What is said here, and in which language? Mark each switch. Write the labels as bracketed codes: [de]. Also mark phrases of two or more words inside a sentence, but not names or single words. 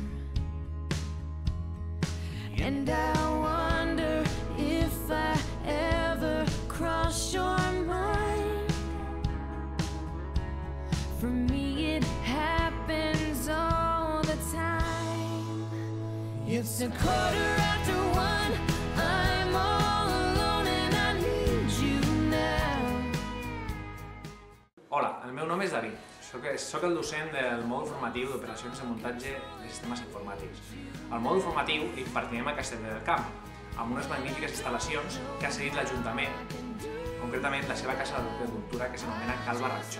[en] And I wonder if I ever cross your mind. For me it happens all the time. It's 1:15, I'm all alone and I need you now. [ca] Hola, el meu nom és David. Soc el docent del mòdul formatiu d'operacions de muntatge de sistemes informàtics. Al mòdul formatiu impartirem a Castellvell del Camp, amb unes magnífiques instal·lacions que ha cedit l'Ajuntament, concretament la seva casa de cultura que s'anomena Cal Barratxó.